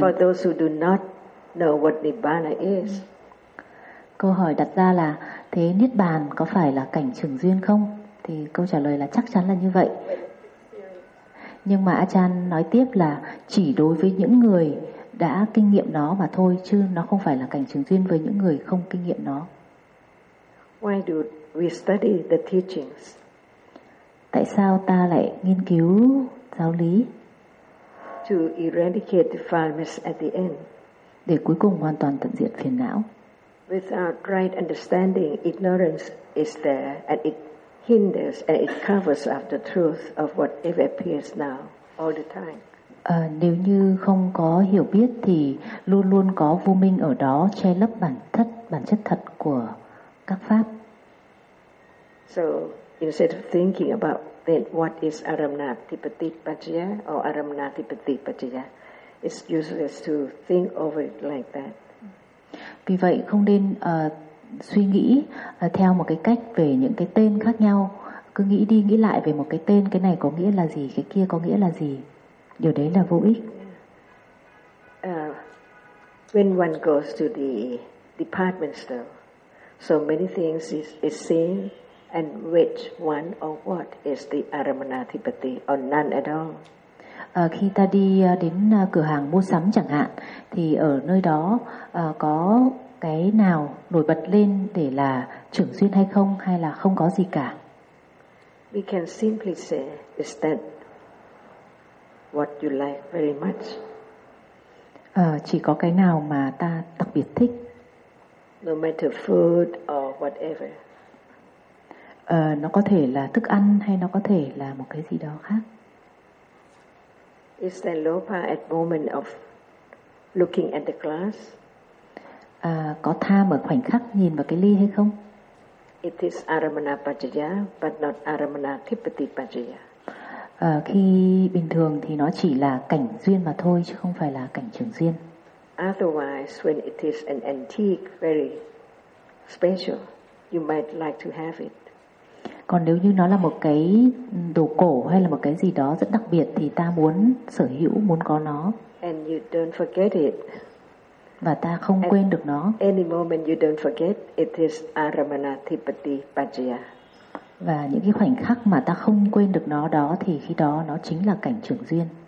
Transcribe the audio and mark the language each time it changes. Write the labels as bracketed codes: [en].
[en] Not for those who do not know what Nibbana is. [vi] Câu hỏi đặt ra là, thế Niết Bàn có phải là cảnh trường duyên không? Thì câu trả lời là chắc chắn là như vậy. Nhưng mà Achan nói tiếp là chỉ đối với những người đã kinh nghiệm nó mà thôi, chứ nó không phải là cảnh trường duyên với những người không kinh nghiệm nó. [en] Why do we study the teachings? [vi] Tại sao ta lại nghiên cứu giáo lý? [en] To eradicate the defilements at the end. [vi] Để cuối cùng hoàn toàn tận diệt phiền não. [en] Without right understanding, ignorance is there and it hinders and it covers up the truth of whatever appears now all the time. [vi] Nếu như không có hiểu biết thì luôn luôn có vô minh ở đó che lấp bản chất thật của các pháp. [en] So instead of thinking about then what is Aramana Adhipati Paccaya or Aramana Adhipati Paccaya, it's useless to think over it like that. [vi] Vì vậy không nên suy nghĩ theo một cái cách về những cái tên khác nhau, cứ nghĩ đi nghĩ lại về một cái tên, cái này có nghĩa là gì, cái kia có nghĩa là gì, điều đấy là vô ích. [en] When one goes to the department store, so many things is seen, and which one or what is the Aramana Adhipati or none at all? [vi] Khi ta đi đến cửa hàng mua sắm chẳng hạn, thì ở nơi đó có cái nào nổi bật lên để là trưởng duyên hay không, hay là không có gì cả? [en] We can simply say is that what you like very much. [vi] Chỉ có cái nào mà ta đặc biệt thích. [en] No matter food or whatever. [vi] Nó có thể là thức ăn hay nó có thể là một cái gì đó khác. [en] Is there lopa at moment of looking at the glass? [vi] Có tham ở khoảnh khắc nhìn vào cái ly hay không? [en] It is Aramana Paccaya, but not Aramana Adhipati Paccaya. [vi] Khi bình thường thì nó chỉ là cảnh duyên mà thôi, chứ không phải là cảnh trường duyên. [en] Otherwise, when it is an antique, very special, you might like to have it. [vi] Còn nếu như nó là một cái đồ cổ hay là một cái gì đó rất đặc biệt thì ta muốn sở hữu, muốn có nó. [en] And you don't forget it. [vi] Và ta không quên được nó. [en] Any moment you don't forget, it is Aramana Adhipati Paccaya. [vi] Và những cái khoảnh khắc mà ta không quên được nó đó, thì khi đó nó chính là cảnh trường duyên.